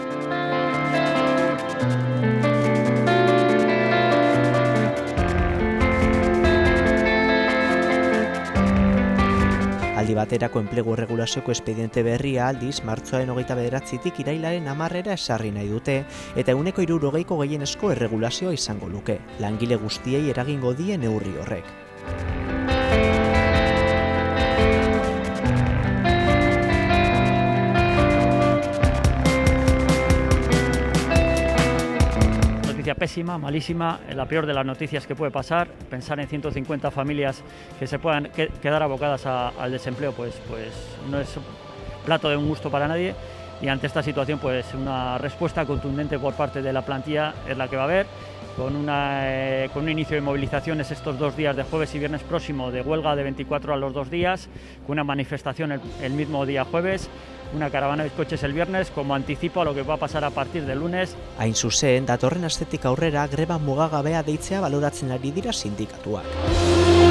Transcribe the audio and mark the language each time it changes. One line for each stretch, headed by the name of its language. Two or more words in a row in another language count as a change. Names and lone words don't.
Basque: Aldi baterako enplegu erregulazioko espediente berria aldiz, martxoaren 29tik irailaren 10 esarri nahi dute, eta 60%ko gehienezko erregulazioa izango luke. Langile guztiei eragingo die neurri horrek.
Spanish: Pésima, malísima, la peor de las noticias que puede pasar. Pensar en 150 familias que se puedan quedar abocadas al desempleo, pues no es plato de un gusto para nadie, y ante esta situación pues una respuesta contundente por parte de la plantilla es la que va a haber, con un inicio de movilizaciones estos 2 días de jueves y viernes próximo, de huelga de 24 a los 2 días, con una manifestación el mismo día jueves, una caravana de coches el viernes, como anticipo a lo que va a pasar a partir del lunes.
Basque: Hain zuzen, datorren astetik aurrera greba mugagabea deitzea baloratzen ari dira sindikatuak.